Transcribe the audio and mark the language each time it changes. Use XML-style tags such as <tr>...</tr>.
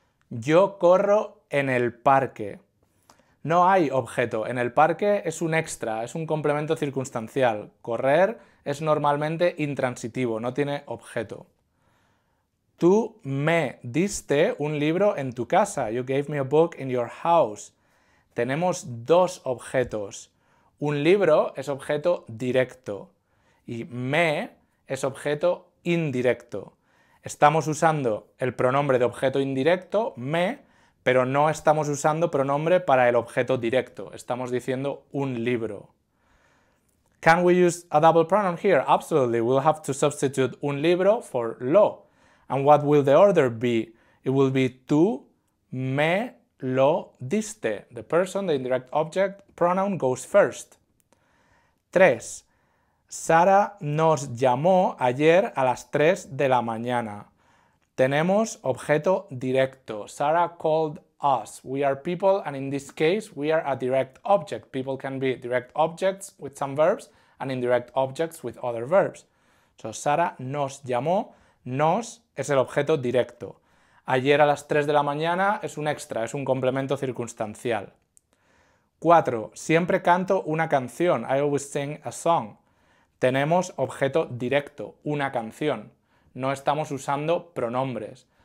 <es>Yo corro en el parque. No hay objeto. En el parque es un extra, es un complemento circunstancial. Correr es normalmente intransitivo, no tiene objeto. Tú me diste un libro en tu casa.</es> <en>You gave me a book in your house.</en> <es>Tenemos 2 objetos. Un libro es objeto directo y me es objeto indirecto. Estamos usando el pronombre de objeto indirecto, me, pero no estamos usando pronombre para el objeto directo. Estamos diciendo un libro.</es> <en>Can we use a double pronoun here? Absolutely. We'll have to substitute un libro for lo. And what will the order be? It will be</en> <es>tú me lo diste.</es> <en>The person, the indirect object pronoun goes first. 3.</en> <es>Sara nos llamó ayer a las 3 de la mañana. Tenemos objeto directo.</es> <en>Sarah called us. We are people, and in this case, we are a direct object. People can be direct objects with some verbs and indirect objects with other verbs.</en> <es>So, Sara nos llamó. Nos es el objeto directo. Ayer a las 3 de la mañana es un extra, es un complemento circunstancial. 4. Siempre canto una canción.</es> <en>I always sing a song.</en> <es>Tenemos objeto directo, una canción. No estamos usando pronombres.</es>